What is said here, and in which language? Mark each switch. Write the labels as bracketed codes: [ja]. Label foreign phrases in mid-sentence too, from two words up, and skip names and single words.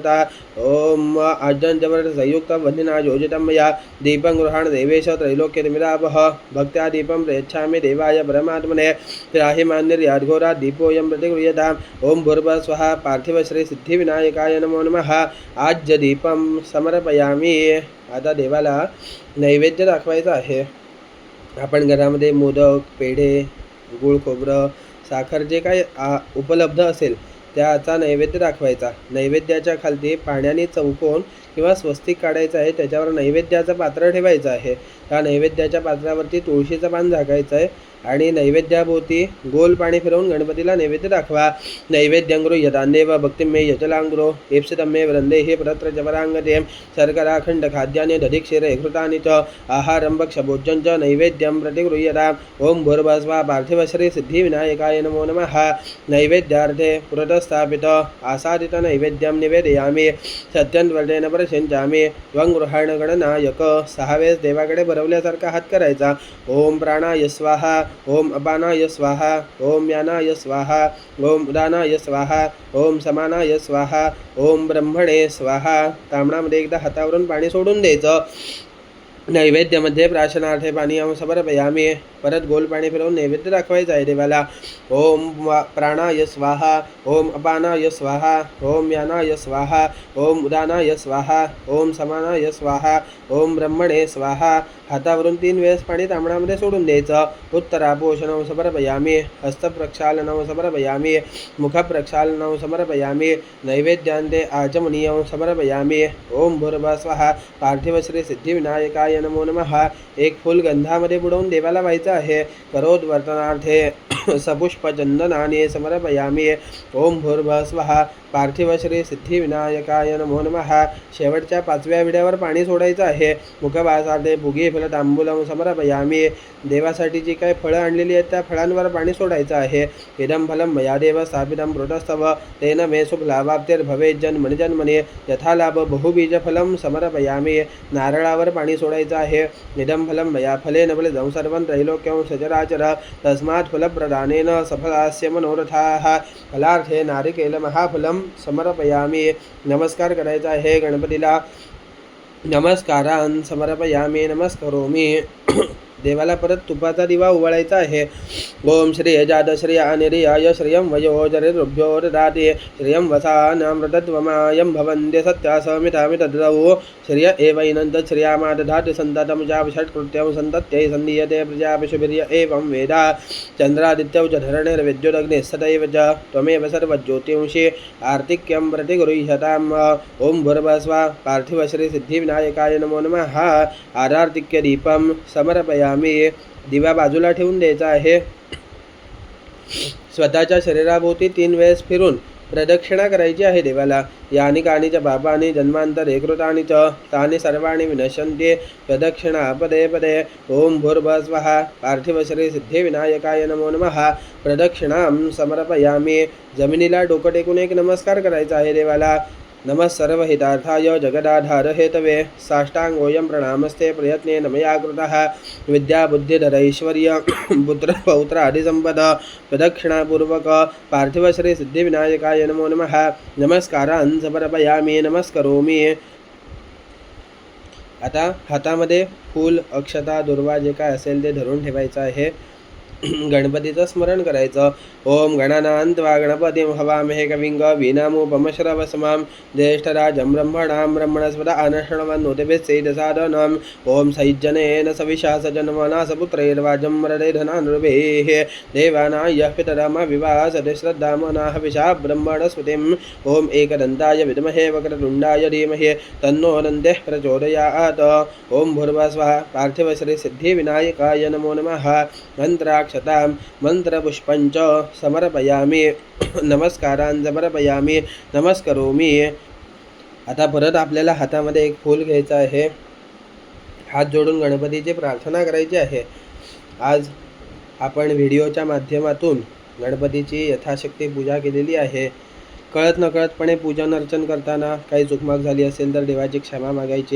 [sa] ओम आज्ञाञ्चवर्तसंयुक्तं वह्निना योजितं मया दीपं गृहाण देवेश त्रैलोक्यतिमिरापः भक्त्या दीपं प्रयच्छामि देवाय परमात्मने त्राहिमान्यर्याद्घोरात् दीपोऽयं प्रतिगृह्यताम्. ओम भूर्भुवस्वाहा पार्थिवश्री सिद्धिविनायकाय नमो नमः. आज्य दीपं समर्पयामि. [mr] आता देवाला नैवेद्य दाखवायचा आहे. आपण घरामध्ये मोदक, पेढे, गूळ खोबरं, साखर जे काही उपलब्ध असेल त्याचा नैवेद्य दाखवायचा. नैवेद्याच्या खालती पाण्याने चौकोन किंवा स्वस्तिक काढायचं आहे. त्याच्यावर नैवेद्याचं पात्र ठेवायचं आहे. त्या नैवेद्याच्या पात्रावरती तुळशीचं पान झाकायचं आहे आणि नैवेद्याभोवती गोल पाणी फिरवून गणपतीला नैवेद्य दाखवा. [sa] नैवेद्यं गृह्यतान्देव भक्तिं मे यचलांग्रो एप्सितं मे वृन्देः परत्र जवरांगते शर्कराखंड खाद्यानि दधिक्षीरे घृतानि च आहारं भक्षभोज्यं च नैवेद्यं प्रतिगृह्यताम्. ओम भूर्भुवस्वाहा पार्थिवश्री सिद्धिविनायकाय नमो नमः. नैवेद्यार्थे पुरतस्थापित आसादित नैवेद्यं निवेदयामि. सत्यन्वर्तेन प्रसिञ्चामि. त्वं गृहाण गणनायक. [mr] 6 वेळेस देवाकडे भरवल्यासारखा हात करायचा. [sa] ओम प्राणाय स्वाहा. ओम अपानाय स्वाहा, ओम यानाय स्वाहा, ओम उदानाय स्वाहा, ओम समानाय स्वाहा, ओम ब्रह्मणे स्वाहा. [mr] तांबणामध्ये एकदा हातावरून पाणी सोडून द्यायचं. नैवेद्यामध्ये [sa] प्राशनार्थे पाणी समर्पयामी. [mr] परत गोल पाणी फिरवून नैवेद्य दाखवायचं आहे देवाला. [sa] ओम प्राणाय स्वाहा, ओम अपानाय स्वाहा, ओम यानाय स्वाहा, ओम उदानाय स्वाहा, ओम समानाय स्वाहा, ओम ब्रह्मणे स्वाहा. [mr] हातावरून 3 वेळेस पाणी तांबणामध्ये सोडून द्यायचं. [sa] उत्तरापोषणं समर्पयामी, हस्तप्रक्षालनं समर्पयामी, मुखप्रक्षालनं समर्पयामी, नैवेद्यान्ते आचमनीयं समर्पयामी. ओम भूर्भुवः स्वः. पार्थिव श्री सिद्धिविनायकाय नमो नमः. [mr] एक फूल गंधामध्ये बुडवून देवाला व्हायचं आहे. [sa] करोद्वर्तनार्थे सपुष्पचंदनाने समर्पयामी. ओम भूर्भुवः स्वः. पार्थिव श्री सिद्धिविनायकाय नमो नमः. [mr] शेवटच्या 5व्या विड्यावर पाणी सोडायचं आहे. [sa] मुखवासार्थे पुगे फल तांबूलम समर्पयामी. [mr] देवासाठी जी काही फळं आणलेली आहेत त्या फळांवर पाणी सोडायचं आहे. [sa] इदं फलं मया देव स्थापितं प्रोतस्तव तेन मे शुभलाभाप्तिर्भवेत् जन्मनि जन्मनि यथा लाभ बहुबीजफलं समर्पयामी. [mr] नारळावर पाणी सोडायचं आहे. [sa] इदं फलं मया फलेन फलितं सर्वं त्रैलोक्यं सचराचर तस्मात् फलप्रदानेन सफलास्य मनोरथाः. फलार्थे नारिकेल महाफलं समर्पयामी. [mr] नमस्कार करायचा आहे गणपतीला. [sa] नमस्कारान् समर्पयामी, नमस्करोमी. [mr] देवाला परत तुपाचा दिवा उवाळायचा आहे. [sa] ओम श्रिय जात श्रिय अनिर्याय श्रियं वयोजरिरुभ्यो ददाति श्रियं वसानामृतत्वमायं भवन्ति सत्यासमितामितद्रवो श्रिय एवैनं तच्छ्रियामा दधाति सन्ततं जापषट्कृत्यं सन्तत्यै सन्दीयते प्रजापशुभिर्य एवं वेद. चन्द्रादित्यौ च धरणिर्विद्युदग्निः सदैव च त्वमेव सर्वज्योतिंषि आर्तिक्यं प्रतिगृह्यताम्. ओम भूर्भुवः स्वः. पार्थिव श्री सिद्धिविनायकाय नमो नमः. आरार्तिक्य दीपं समर्पयामि. [mr] दिवा बाजूला ठेवून द्यायचा आहे. स्वतःच्या शरीराभोवती 3 वेळेस फिरून प्रदक्षिणा करायची आहे देवाला. [sa] यानि कानि च पापानि जन्मांतरे कृतानि च तानि सर्वाणि विनश्यन्ति प्रदक्षिणा पदे पदे. ओम भूर्भुवः स्वः. पार्थिव श्री सिद्धिविनायकाय नमो नमः. प्रदक्षिणां समर्पयामि. [mr] जमिनीला डोकं टेकून एक नमस्कार करायचा आहे देवाला. [sa] नमः सर्वहितार्थाय जगदाधार हेतवे साष्टांगोऽयं प्रणामस्ते प्रयत्नेन मया कृतः. विद्या बुद्धिधर ऐश्वर्य पुत्र पौत्र आदि संपद प्रदक्षिणापूर्वक. पार्थिव श्री सिद्धिविनायकाय नमो नमः. नमस्कारान् समर्पयामि, नमस्करोमि. [mr] आता हातामध्ये फूल अक्षता दुर्वा जे काय असेल ते धरून ठेवायचं आहे. गणपतीचं स्मरण करायचं. [sa] ओम गणानां त्वा गणपतिं हवामहे कविं कवीनामुपमश्रवसमां ज्येष्ठराजं ब्रह्मणां ब्रह्मणस्पदा आनशृण्वन्नोतिभिः सेदसादनम्. ओम सैज्जनेन सविशा सजन्मनासपुत्रैर्वाजं वरदैधनानृभिः देवानाय पितरमविवासते श्रद्धामनाः विशा ब्रह्मणस्पतिम्. ओम एकदन्ताय विद्महे वक्रतुण्डाय धीमहि तन्नो दन्तिः प्रचोदयात्. ओम भूर्भुवः स्वः. पार्थिव श्री सिद्धिविनायकाय नमो नमः. मंत्राक्षतां मंत्रपुष्पंच समर्पयामि. नमस्कारान् समर्पयामि, नमस्करोमि. [mr] आता परत आपल्याला हातामध्ये एक फूल घ्यायचं आहे. हात जोडून गणपतीची प्रार्थना करायची आहे. आज आपण व्हिडिओच्या माध्यमातून गणपतीची यथाशक्ती पूजा केलेली आहे. कळत नकळतपणे पूजन अर्चन करताना काही चुकमाक झाली असेल तर देवाची क्षमा मागायची.